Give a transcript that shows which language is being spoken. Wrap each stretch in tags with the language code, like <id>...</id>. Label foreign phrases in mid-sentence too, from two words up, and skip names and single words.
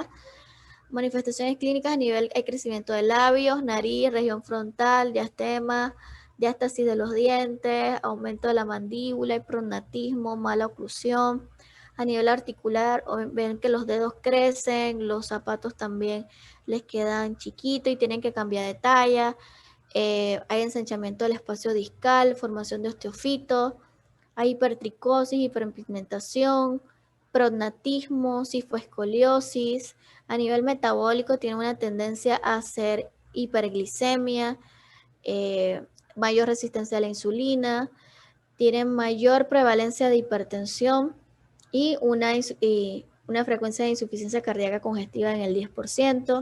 <es>Manifestaciones clínicas a nivel de crecimiento de labios, nariz, región frontal, diastema, diástasis de los dientes, aumento de la mandíbula, prognatismo, mala oclusión. A nivel articular, ven que los dedos crecen, los zapatos también les quedan chiquitos y tienen que cambiar de talla. Hay ensanchamiento del espacio discal, formación de osteofitos, hay hipertricosis, hiperpigmentación, prognatismo, cifoescoliosis. A nivel metabólico tiene una tendencia a hacer hiperglicemia, mayor resistencia a la insulina, tienen mayor prevalencia de hipertensión y una frecuencia de insuficiencia cardíaca congestiva en el 10%.</es>